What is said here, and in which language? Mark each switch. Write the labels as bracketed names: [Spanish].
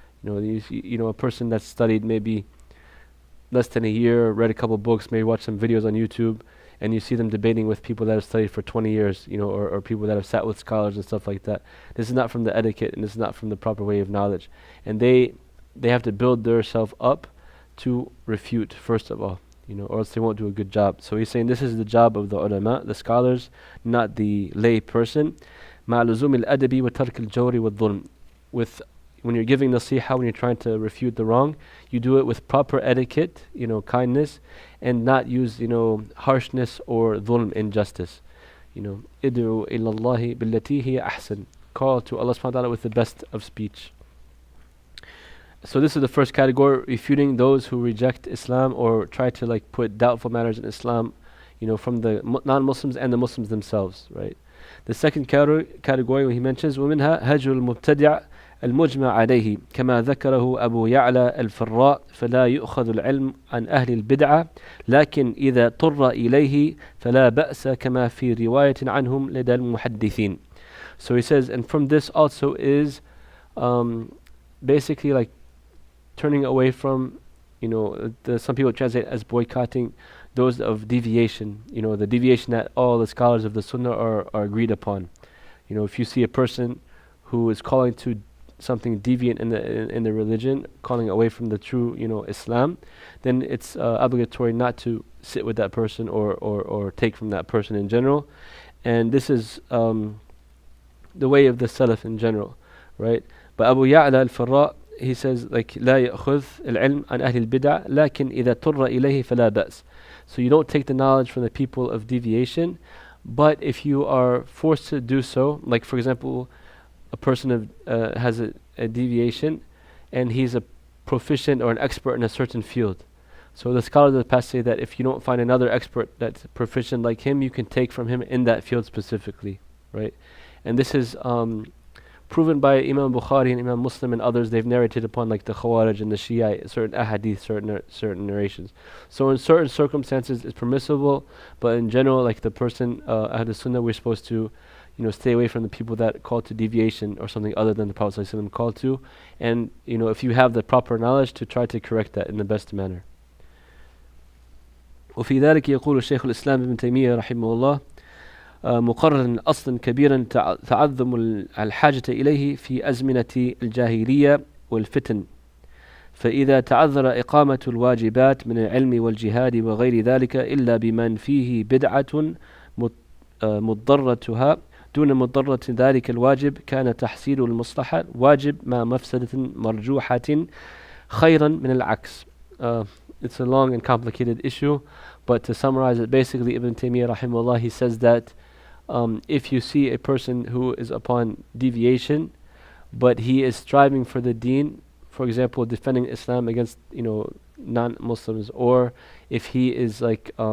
[English] A person that's studied maybe less than a year, read a couple books, maybe watched some videos on YouTube, and you see them debating with people that have studied for 20 years, or people that have sat with scholars and stuff like that. This is not from the etiquette, and this is not from the proper way of knowledge. And they have to build themselves up to refute, first of all, or else they won't do a good job. So he's saying this is the job of the ulama, the scholars, not the lay person. [Arabic] مع لزوم الأدب وترك الجور والظلم. [English] With when you're giving nasiha, when you're trying to refute the wrong, you do it with proper etiquette, kindness, and not use, harshness or dhulm, injustice. [Arabic] ادعو إلى الله بالتي هي أحسن. [English] Call to Allah subhanahu wa ta'ala with the best of speech. So this is the first category, refuting those who reject Islam or try to like put doubtful matters in Islam, from the non-Muslims and the Muslims themselves, right? The second category when he mentions [Arabic] ومنها هجر المبتدع المجمع عليه كما ذكره أبو يعلى الفراء فلا يؤخذ العلم عن أهل البدعة لكن إذا اضطر إليه فلا بأس كما في رواية عنهم لدى المحدثين. [English] So he says, and from this also is basically like turning away from, some people translate as boycotting those of deviation, the deviation that all the scholars of the Sunnah are agreed upon. If you see a person who is calling to something deviant in the religion, calling away from the true, Islam, then it's obligatory not to sit with that person or take from that person in general. And this is the way of the Salaf in general, right? But Abu Ya'la al-Farra, he says, like, [Arabic] لا يأخذ العلم عن أهل البدع لكن إذا اضطر إليه فلا بأس. [English] So you don't take the knowledge from the people of deviation, but if you are forced to do so, like for example, a person has a deviation and he's a proficient or an expert in a certain field. So the scholars of the past say that if you don't find another expert that's proficient like him, you can take from him in that field specifically, right? And this is proven by Imam Bukhari and Imam Muslim and others. They've narrated upon like the Khawarij and the Shia, certain ahadith, certain narrations. So in certain circumstances it's permissible, but in general, like the person Ahl Sunnah, we're supposed to stay away from the people that call to deviation or something other than the Prophet ﷺ called to, and if you have the proper knowledge, to try to correct that in the best manner. [Arabic] وفي ذلك يقول الشيخ الإسلام ابن تيمية رحمه الله مقررا أصلا كبيرا تعظم الحاجة إليه في أزمنة الجاهلية والفتن فإذا تعذر إقامة الواجبات من العلم والجهاد وغير ذلك إلا بمن فيه بدعة مضرتها دون مضرة ذلك الواجب كان تحصيل المصلحة واجب مع مفسدة مرجوحة خيرا من العكس. [English] It's a long and complicated issue, but to summarize it, basically Ibn Taymiyyah rahimahullah, he says that if you see a person who is upon deviation, but he is striving for the deen, for example, defending Islam against non-Muslims, or if he is like